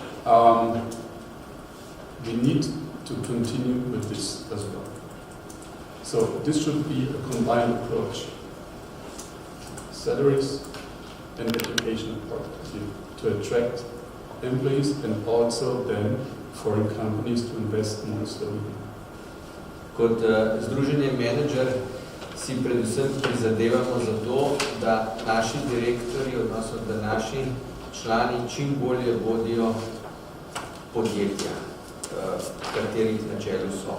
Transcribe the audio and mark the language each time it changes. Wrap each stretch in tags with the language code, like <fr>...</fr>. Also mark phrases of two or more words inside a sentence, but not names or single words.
<en>We need to continue with this as well. So this should be a combined approach. Salaries and education part to attract employees and also then foreign companies to invest more in Slovenia.</en> <sl>Kot združenje menedžer si predvsem prizadevamo za to, da naši direktorji, odnosno da naši člani čim bolje vodijo podjetja, katerih na čelu so.</sl>